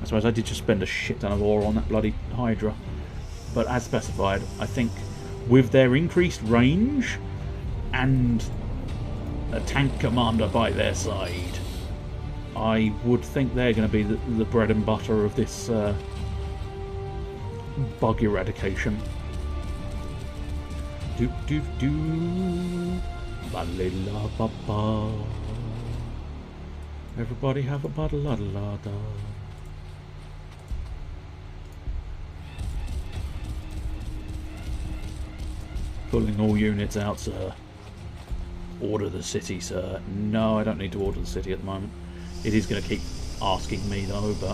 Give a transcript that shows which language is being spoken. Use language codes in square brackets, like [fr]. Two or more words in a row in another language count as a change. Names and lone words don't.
[en] I suppose I did just spend a shit ton of ore on that bloody Hydra. But as specified, I think with their increased range and a tank commander by their side, I would think they're going to be the bread and butter of this bug eradication. Do do do, ba la ba ba. Everybody have a ba la la da. Pulling all units out, sir. Order the city, sir. No, I don't need to order the city at the moment. It is going to keep asking me though, but...